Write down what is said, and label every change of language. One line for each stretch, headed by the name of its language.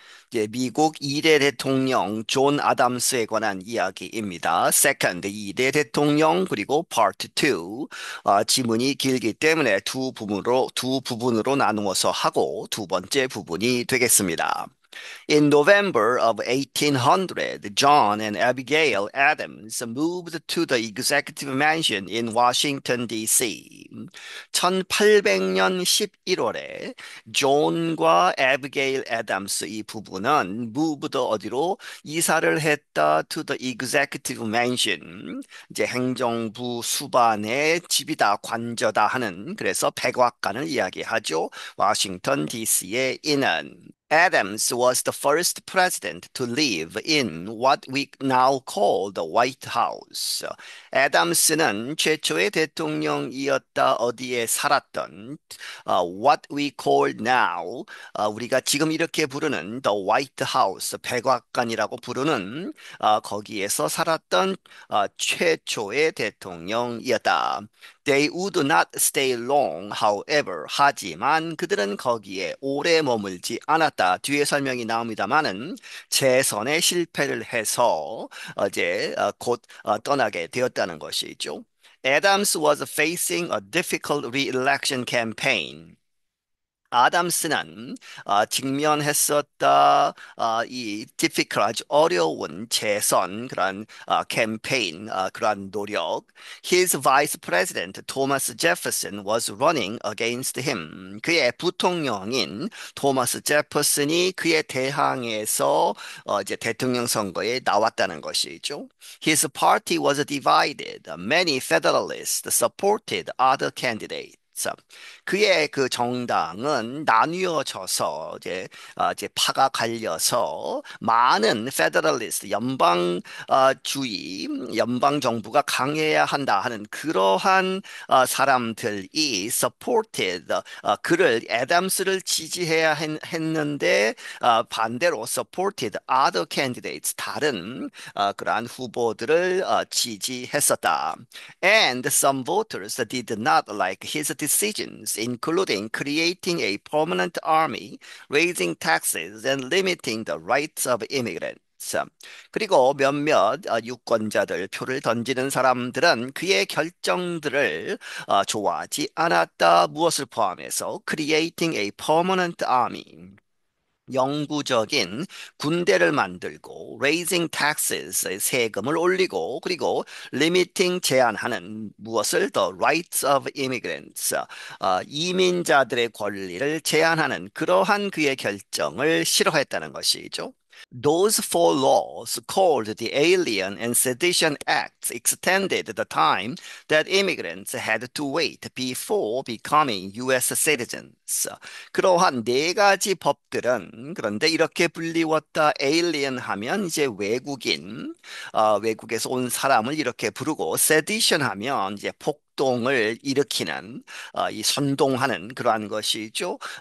Korean: 이제 미국 2대 대통령 존 아담스에 관한 이야기입니다. Second 2대 대통령 그리고 Part 2. 지문이 길기 때문에 두 부분으로 나누어서 하고 두 번째 부분이 되겠습니다.
English: In November of 1800, John and Abigail Adams moved to the executive mansion in Washington, D.C.
Korean: 1800년 11월에 존과 에비게일 애덤스 이 부부는
English: moved
Korean: 어디로 이사를 했다
English: to the executive mansion.
Korean: 이제 행정부 수반의 집이다, 관저다 하는 그래서 백악관을 이야기하죠. 워싱턴 DC에 있는
English: Adams was the first president to live in what we now call the White House.
Korean: 애덤스는 최초의 대통령이었다. 어디에 살았던
English: what we call now
Korean: 우리가 지금 이렇게 부르는
English: the White House
Korean: 백악관이라고 부르는 거기에서 살았던 최초의 대통령이었다.
English: They would not stay long, however.
Korean: 하지만 그들은 거기에 오래 머물지 않았다. 뒤에 설명이 나옵니다만은 재선에 실패를 해서 이제 곧 떠나게 되었다는 것이죠.
English: Adams was facing a difficult re-election campaign.
Korean: 아담스는 직면했었다 이 difficult 아주 어려운 재선 그런 캠페인 그런 노력.
English: His vice president Thomas Jefferson was running against him.
Korean: 그의 부통령인 토마스 제퍼슨이 그에 대항해서 이제 대통령 선거에 나왔다는 것이죠.
English: His party was divided. Many Federalists supported other candidates.
Korean: 그의 그 정당은 나뉘어져서 이제 파가 갈려서 많은 페더럴리스트 연방주의 연방 정부가 강해야 한다 하는 그러한 사람들이 supported 그를 애덤스를 지지해야 했는데 반대로
English: supported other candidates
Korean: 다른 그러한 후보들을 지지했었다.
English: And some voters did not like his decisions, including creating a permanent army, raising taxes, and limiting the rights of immigrants.
Korean: 그리고 몇몇 유권자들 표를 던지는 사람들은 그의 결정들을 좋아하지 않았다. 무엇을 포함해서
English: creating a permanent army.
Korean: 영구적인 군대를 만들고
English: raising taxes
Korean: 세금을 올리고 그리고 limiting 제한하는 무엇을
English: the rights of immigrants
Korean: 이민자들의 권리를 제한하는 그러한 그의 결정을 싫어했다는 것이죠.
English: Those four laws, called the Alien and Sedition Acts, extended the time that immigrants had to wait before becoming U.S. citizens.
Korean: 그러한 네 가지 법들은 그런데 이렇게 불리웠다. Alien 하면 이제 외국인, 외국에서 온 사람을 이렇게 부르고, Sedition 하면 이제 폭동을 일으키는 이 선동하는 그러한 것이죠.